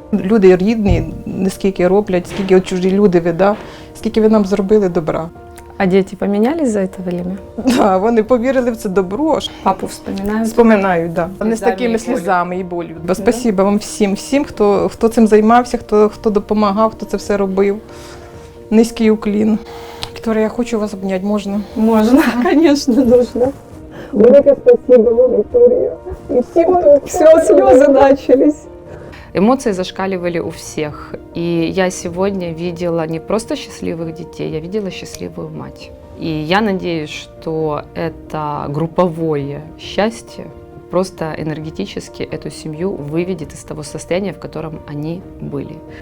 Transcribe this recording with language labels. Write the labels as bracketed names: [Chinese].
[Ukrainian] Люди рідні, не скільки роблять, скільки от чужі люди, скільки ви нам зробили добра. [Russian] А дети поменялись за это время? [Ukrainian] Да, вони повірили в це добро. [Russian] Папу вспоминают? [Ukrainian] Вспоминають, да. Вони з Сльозами такими і болю. сльозами і болю. Спасибо вам всім, хто цим займався, хто допомагав, хто це все робив. Низький уклін. Вікторія, я хочу вас обняти, можна? [Russian] Можно, конечно, нужно. [Ukrainian] Велике спасибо вам, Вікторія. І всім, [Russian] Слезы начались. Эмоции зашкаливали у всех. И я сегодня видела не просто счастливых детей, я видела счастливую мать. И я надеюсь, что это групповое счастье просто энергетически эту семью выведет из того состояния, в котором они были.